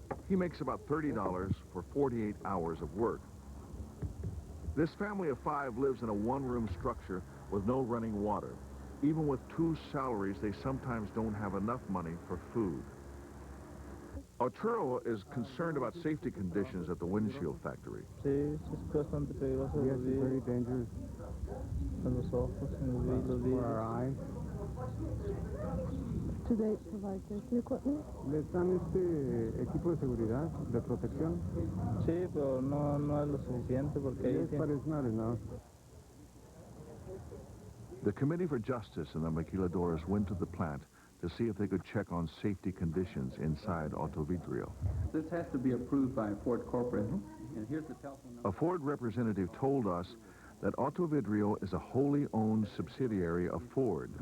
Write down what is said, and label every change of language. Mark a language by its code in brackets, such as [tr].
[en] He makes about $30 for 48 hours of work. This family of 5 lives in a 1-room structure with no running water. Even with 2 salaries, they sometimes don't have enough money for food. Arturo is concerned about safety conditions at the windshield factory. [es] Sí, es bastante peligroso. [en] Yes, it's very dangerous. [es] En los ojos, en los vidrios. [en] For our eyes. Do they provide safety equipment? [es] Les dan equipo de seguridad, de protección. Sí, pero no es lo suficiente porque... [en] Yes, but it's not enough. The Committee for Justice in the Maquiladoras went to the plant to see if they could check on safety conditions inside Autovidrio. This has to be approved by a Ford corporate, and here's the telephone number. A Ford representative told us that Autovidrio is a wholly owned subsidiary of Ford.